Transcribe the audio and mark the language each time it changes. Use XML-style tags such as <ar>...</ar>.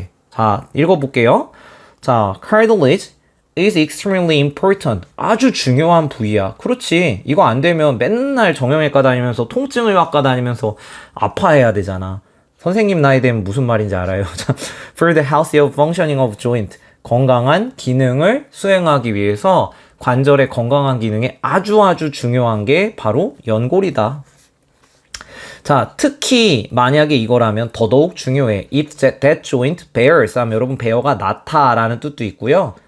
<en>자, 읽어볼게요. 자, cartilage is extremely important.</en> <ko>아주 중요한 부위야. 그렇지. 이거 안 되면 맨날 정형외과 다니면서 통증의학과 다니면서 아파해야 되잖아. 선생님 나이 되면 무슨 말인지 알아요?</ko> <en>For the healthy functioning of joint.</en> <ko>건강한 기능을 수행하기 위해서 관절의 건강한 기능에 아주 중요한 게 바로 연골이다. 자, 특히 만약에 이거라면 더더욱 중요해. If that joint bears 하면 여러분 bear가 낫다라는 뜻도 있고요.</ko>